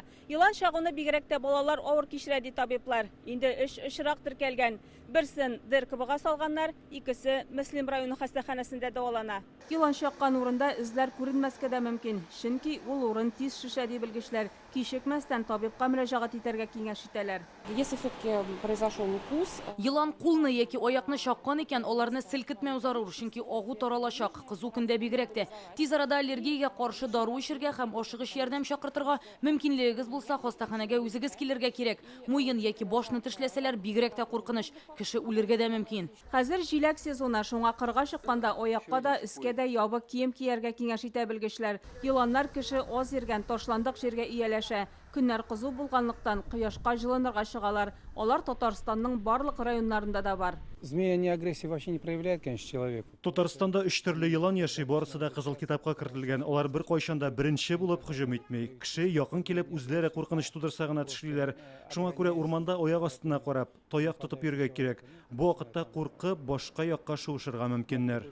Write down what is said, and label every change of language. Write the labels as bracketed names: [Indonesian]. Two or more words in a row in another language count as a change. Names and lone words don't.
[Tatar] Йылан чагуны бигрәк тә балалар авыр кичерә ди табиблар. Инде эш очрак теркәлгән. Берсен ДРКБга салганнар, икесе Мөслим районы хастаханәсендә дәвалана. Йылан чаккан урында эзләр күренмәскә дә мөмкин. Чөнки ул урын тиз шешә ди белгечләр. Кичекмәстән табибка мөрәҗәгать итәргә киңәш итәләр. [Russian] Если все-таки произошел укус, [Tatar] Йылан кулны яки аякны чаккан икән, аларны селкетмәү зарур, чөнки агу таралачак, кызу көндә бигрәк тә. Тиз арада аллергиягә каршы дару эчәргә һәм ашыгыч ярдәм чакыртырга мөмкинлегегез булса, хастаханәгә үзегез килергә кирәк. Муен яки башны тешләсәләр, бигрәк тә куркыныч, кеше үлергә дә мөмкин. Хәзер җиләк сезоны, шуңа кырга чыкканда аякка да, өскә дә ябык кием кияргә киңәш итә белгечләр. Йыланнар кеше аз йөргән ташландык җиргә ияләшә. Көннәр кызу булганлыктан кояшка җылынырга чыгалар. Алар Татарстанның барлык районнарында да бар. [Russian] Змея не агрессии вообще не проявляет, конечно, человек. [Tatar] Татарстанда 3 төрле йылан яши, барысы да кызыл китапка кертелгән. Алар бер кайчанда беренче булып һөҗүм итми. Кеше якын килеп үзләре куркыныч тудырса гына тешлиләр. Шуңа күрә урманда аяк астына карап, таяк тотып йөргә кирәк. Бу вакытта куркып, башка якка шуышырга мөмкиннәр.